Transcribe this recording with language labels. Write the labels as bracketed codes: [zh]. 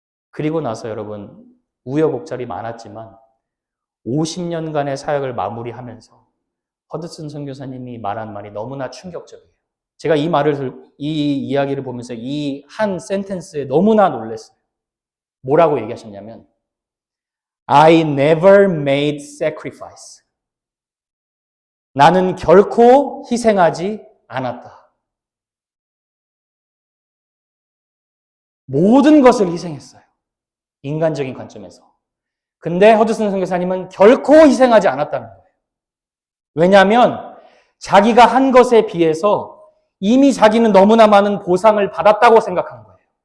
[ko] 그리고 나서 여러분, 우여곡절이 많았지만 50년간의 사역을 마무리하면서 허드슨 선교사님이 말한 말이 너무나 충격적이에요. 제가 이 이야기를 보면서 이 한 센텐스에 너무나 놀랐어요. 뭐라고 얘기하셨냐면 [en] I never made sacrifice. [ko] 나는 결코 희생하지 않았다. 모든 것을 희생했어요. 인간적인 관점에서. 근데 허드슨 선교사님은 결코 희생하지 않았다는 거예요. 왜냐하면 자기가 한 것에 비해서 이미 자기는 너무나 많은 보상을 받았다고 생각한 거예요.